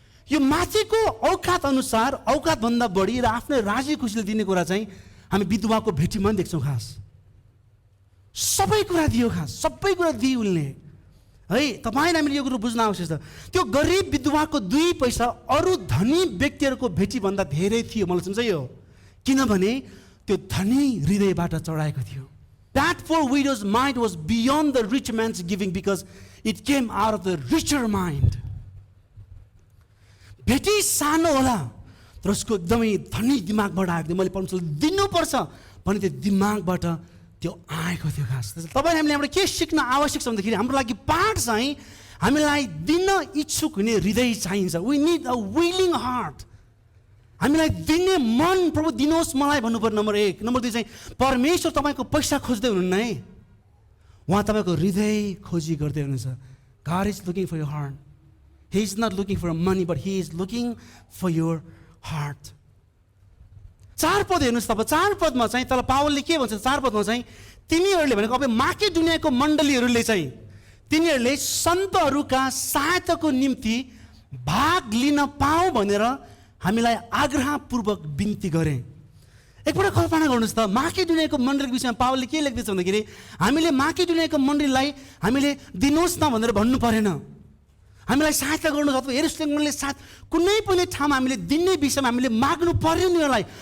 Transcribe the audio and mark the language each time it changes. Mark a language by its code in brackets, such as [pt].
[ne] यो माथिको औकात अनुसार, औकात भन्दा बढी र आफ्नै राजी खुसीले दिने कुरा चाहिँ हामी विधवाको भेटीमा पनि देख्छौँ। खास सबै कुरा दियो, खास सबै कुरा दिए उनले। है। तपाईँले हामीले यो कुरो बुझ्न आवश्यक छ। त्यो गरिब विधवाको 2 पैसा अरू धनी व्यक्तिहरूको भेटीभन्दा धेरै थियो। मलाई सम्झाइयो, किनभने त्यो धनी हृदयबाट चढाएको थियो। [en] That poor widow's mind was beyond the rich man's giving because it came out of the richer mind. [ne] भेटी सानो होला तर उसको एकदमै धनी दिमागबाट आएको थियो। मैले परमेश्वरले दिनुपर्छ भन्ने त्यो दिमागबाट त्यो आएको थियो। खास तपाईँले हामीले यहाँबाट के सिक्न आवश्यक छ भन्दाखेरि हाम्रो लागि पाठ चाहिँ हामीलाई दिन इच्छुक हुने हृदय चाहिन्छ। [en] We need a willing heart. [ne] हामीलाई दिने मन प्रभु दिनुहोस् मलाई भन्नुपर्ने नम्बर 1। नम्बर 2 चाहिँ परमेश्वर तपाईँको पैसा खोज्दै हुनुहुन्न है, उहाँ तपाईँको हृदय खोजी गर्दै हुनुहुन्छ। [en] God is looking for your heart. He is not looking for money, but He is looking for your heart. [ne] 4 पद हेर्नुहोस् तपाईँ। 4 पदमा चाहिँ तल पावलले के भन्छ? 4 पदमा चाहिँ तिनीहरूले भनेको अब माकेडोनियाको मण्डलीहरूले चाहिँ तिनीहरूले सन्तहरूका सहायताको निम्ति भाग लिन पाऊ भनेर हामीलाई आग्रहपूर्वक बिन्ती गरे। एकपल्ट कल्पना गर्नुहोस् त, माकेडोनियाको मण्डलीको विषयमा पावलले के लेख्दैछ भन्दाखेरि हामीले माकेडोनियाको मण्डलीलाई हामीले दिनुहोस् न भनेर भन्नु परेन, हामीलाई सहायता गर्नुहोस् अथवा यरुशलेमले साथ कुनै पनि ठाउँमा हामीले दिने विषयमा हामीले माग्नु पर्यो उनीहरूलाई।